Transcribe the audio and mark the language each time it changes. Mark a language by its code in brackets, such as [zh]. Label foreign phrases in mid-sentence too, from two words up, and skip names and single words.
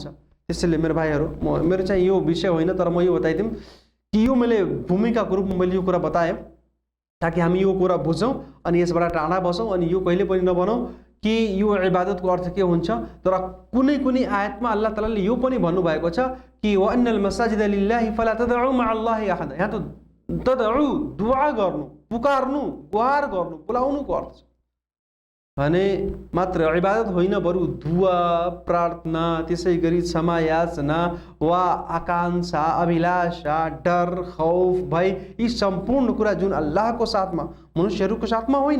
[ne] त्यसैले मेरो भाइहरू, मेरो चाहिँ यो विषय होइन, तर म यो बताइदिउँ कि यो मैले भूमिकाको रूपमा मैले यो कुरा बताएँ ताकि हामी यो कुरा बुझौँ अनि यसबाट टाढा बसौँ अनि यो कहिले पनि नबनौँ कि यो इबादतको अर्थ के हुन्छ। तर कुनै आयतमा अल्लाह तालाले यो पनि भन्नुभएको छ कि [ar] وأن المساجد لله فلا تدعوا مع الله أحدا. [ne] यहाँ त तदउ दुआ गर्नु, पुकार्नु, गुहार गर्नु, बोलाउनुको अर्थ छ भने मात्र इबादत होइन, बरु दुआ, प्रार्थना, त्यसै गरी क्षमा याचना वा आकांक्षा, अभिलाषा, डर, खौफ, भय, यी सम्पूर्ण कुरा जुन अल्लाहको साथमा, मनुष्यहरूको साथमा होइन।